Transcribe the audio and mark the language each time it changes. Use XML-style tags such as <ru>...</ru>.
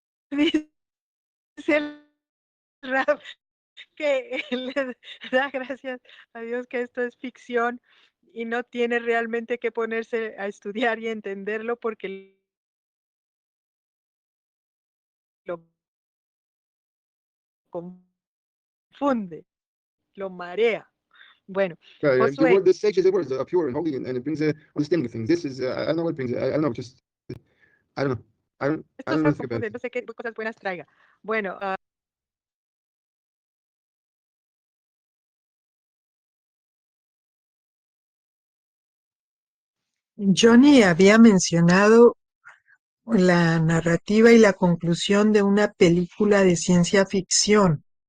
<es>Dice el Rap que le da gracias a Dios que esto es ficción y no tiene realmente que ponerse a estudiar y entenderlo, porque lo confunde, lo marea. Bueno, Josué.</es> <en>The sages, the words are pure and holy, and it brings understanding of things. This is I don't know what it brings. I don't know. Just I don't know. I don't know anything about it.</en> <es>No sé qué cosas buenas traiga. Bueno. Johnny había mencionado la narrativa y la conclusión de una película de ciencia ficción.</es>